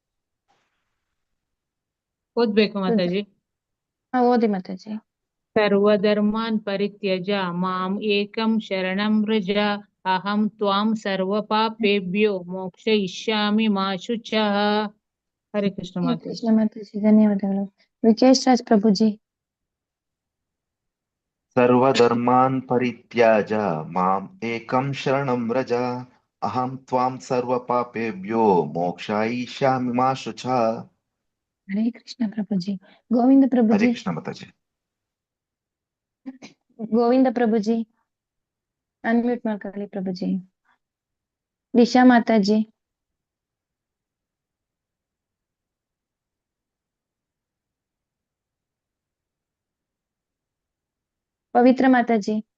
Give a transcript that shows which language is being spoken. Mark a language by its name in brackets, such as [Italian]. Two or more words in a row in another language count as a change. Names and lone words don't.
[Kannada] ಓದ್ಬೇಕು ಮಾತಾಜಿ. ಓದಿ ಮಾತಾಜಿ. [Sanskrit] ಸರ್ವಧರ್ಮಾನ್ ಪರಿತ್ಯಜ ಮಾಂ ಏಕಂ ಶರಣಂ ವ್ರಜ ಅಹಂ ತ್ವಾಂ ಸರ್ವ ಪಾಪೇಭ್ಯೋ ಮೋಕ್ಷಯಿಷ್ಯಾಮಿ ಮಾ ಶುಚಃ. [Kannada] ಹರೇ ಕೃಷ್ಣ ಹರೇ ಮಾತಾಜಿ. ಕೃಷ್ಣ ಮಾತಾಜಿ. ಧನ್ಯವಾದಗಳು. ವಿಕೇಶ್ ರಾಜ್ ಪ್ರಭುಜಿ. [Sanskrit] ಸರ್ವಧರ್ಮಾನ್ ಪರಿತ್ಯಾಜ ಮಾಂ ಏಕಂ ಶರಣಂ ವ್ರಜ ಅಹಂ ತ್ವಾಂ ಸರ್ವ ಪಾಪೇಭ್ಯೋ ಮೋಕ್ಷಯಿಷ್ಯಾಮಿ ಮಾ ಶುಚಃ. [Kannada] ಹರೇ ಕೃಷ್ಣ ಪ್ರಭುಜಿ. ಗೋವಿಂದ ಹರೇ ಪ್ರಭುಜಿ. ಕೃಷ್ಣ ಮಾತಾಜಿ. ಗೋವಿಂದ ಪ್ರಭುಜಿ ಅನ್ಮ್ಯೂಟ್ ಮಾಡ್ಕೊಳ್ಳಿ ಪ್ರಭುಜಿ. ದಿಶಾ ಮಾತಾಜಿ. ಪವಿತ್ರ ಮಾತಾಜಿ.